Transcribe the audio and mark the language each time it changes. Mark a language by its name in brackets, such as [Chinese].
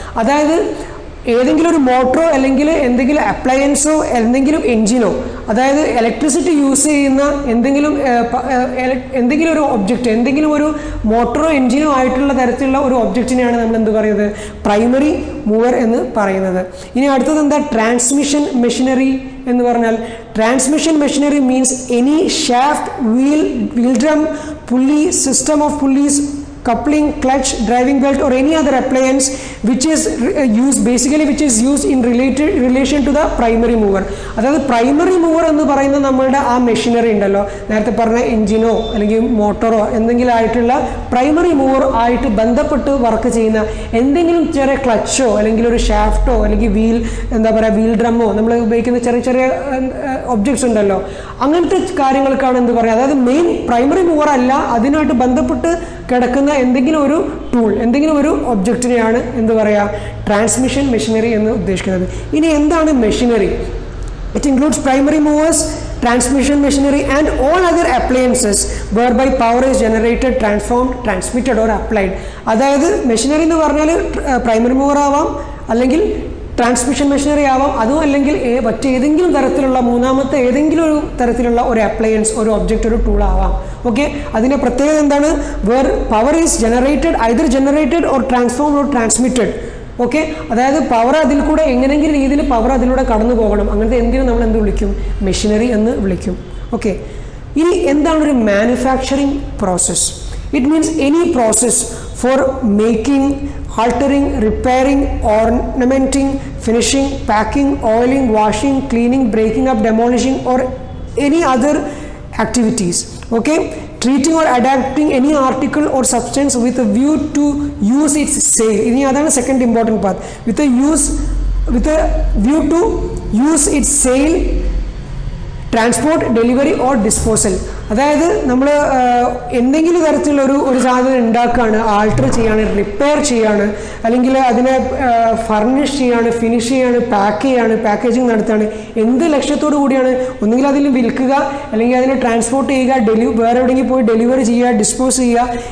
[Malayalam] അതായത് ഏതെങ്കിലും ഒരു മോട്ടറോ അല്ലെങ്കിൽ എന്തെങ്കിലും അപ്ലയൻസോ എന്തെങ്കിലും എൻജിനോ, അതായത് ഇലക്ട്രിസിറ്റി യൂസ് ചെയ്യുന്ന എന്തെങ്കിലും ഒരു ഒബ്ജക്റ്റ്, എന്തെങ്കിലും ഒരു മോട്ടറോ എൻജിനോ ആയിട്ടുള്ള തരത്തിലുള്ള ഒരു ഒബ്ജക്റ്റിനെയാണ് നമ്മൾ എന്ത് പറയുന്നത്? പ്രൈമറി മൂവർ എന്ന് പറയുന്നത്. ഇനി അടുത്തത് എന്താ? ട്രാൻസ്മിഷൻ മെഷീനറി എന്ന് പറഞ്ഞാൽ [English] Transmission machinery means any shaft, wheel drum, pulley, system of pulleys, coupling, clutch, driving belt or any other appliance which is used in relation to the primary mover. [Malayalam] അതായത് primary മൂവർ എന്ന് പറയുന്ന നമ്മളുടെ ആ machinery ഉണ്ടല്ലോ, നേരത്തെ പറഞ്ഞ എഞ്ചിനോ അല്ലെങ്കിൽ മോട്ടോറോ എന്തെങ്കിലും ആയിട്ടുള്ള പ്രൈമറി മൂവർ ആയിട്ട് ബന്ധപ്പെട്ട് വർക്ക് ചെയ്യുന്ന എന്തെങ്കിലും ചെറിയ ക്ലച്ചോ അല്ലെങ്കിൽ ഒരു ഷാഫ്റ്റോ അല്ലെങ്കിൽ വീൽ ഡ്രമ്മോ നമ്മൾ ഉപയോഗിക്കുന്ന ചെറിയ ചെറിയ ഒബ്ജക്ട്സ് ഉണ്ടല്ലോ, അങ്ങനത്തെ കാര്യങ്ങൾക്കാണ് എന്ത് പറയുക. അതായത് മെയിൻ പ്രൈമറി മൂവർ അല്ല, അതിനായിട്ട് ബന്ധപ്പെട്ട് കിടക്കുന്ന എന്തെങ്കിലും ഒരു ടൂൾ, എന്തെങ്കിലും ഒരു ഒബ്ജക്റ്റിനെയാണ് എന്ത് പറയുക? ട്രാൻസ്മിഷൻ മെഷീനറി എന്ന് ഉദ്ദേശിക്കുന്നത്. ഇനി എന്താണ് machinery? [English] It includes primary movers, transmission machinery and all other appliances whereby power is generated, transformed, transmitted or applied. [Malayalam] അതായത് മെഷീനറി എന്ന് പറഞ്ഞാൽ പ്രൈമറി മൂവർ ആവാം, അല്ലെങ്കിൽ ട്രാൻസ്മിഷൻ മെഷീനറി ആവാം, അതും അല്ലെങ്കിൽ മറ്റേതെങ്കിലും തരത്തിലുള്ള മൂന്നാമത്തെ ഏതെങ്കിലും ഒരു തരത്തിലുള്ള ഒരു അപ്ലയൻസ്, ഒരു ഒബ്ജക്റ്റ്, ഒരു ടൂൾ ആവാം. [English] okay, [Malayalam] അതിൻ്റെ പ്രത്യേകത എന്താണ്? [English] Where power is generated, either generated or transformed or transmitted. [Malayalam] Okay, അതായത് പവർ അതിൽ കൂടെ എങ്ങനെയെങ്കിലും രീതിയിൽ പവർ അതിലൂടെ കടന്നു പോകണം, അങ്ങനത്തെ എന്തിനും നമ്മൾ എന്ത് വിളിക്കും? മെഷീനറി എന്ന് വിളിക്കും. ഓക്കെ, ഇനി എന്താണ് ഒരു manufacturing process? [English] It means any process for making, altering, repairing, ornamenting, finishing, packing, oiling, washing, cleaning, breaking up, demolishing or any other activities. Okay, treating or adapting any article or substance with a view to use its sale. [Malayalam] ini adana [English] second important part. with a view to use its sale, transport, delivery or disposal. [Malayalam] അതായത് നമ്മൾ എന്തെങ്കിലും തരത്തിലുള്ള ഒരു സാധനം ഉണ്ടാക്കുകയാണ്, alter ചെയ്യാണ്, repair ചെയ്യാണ്, അല്ലെങ്കിൽ അതിനെ ഫർണിഷ് ചെയ്യാണ്, ഫിനിഷ് ചെയ്യാണ്, പാക്ക് ചെയ്യാണ്, പാക്കേജിങ് നടത്തുകയാണ്. എന്ത് ലക്ഷ്യത്തോടു കൂടിയാണ്? ഒന്നുകിൽ അതിൽ വിൽക്കുക, അല്ലെങ്കിൽ അതിനെ ട്രാൻസ്പോർട്ട് ചെയ്യുക, വേറെ എവിടെയെങ്കിലും പോയി ഡെലിവറി ചെയ്യുക, ഡിസ്പോസ് ചെയ്യുക.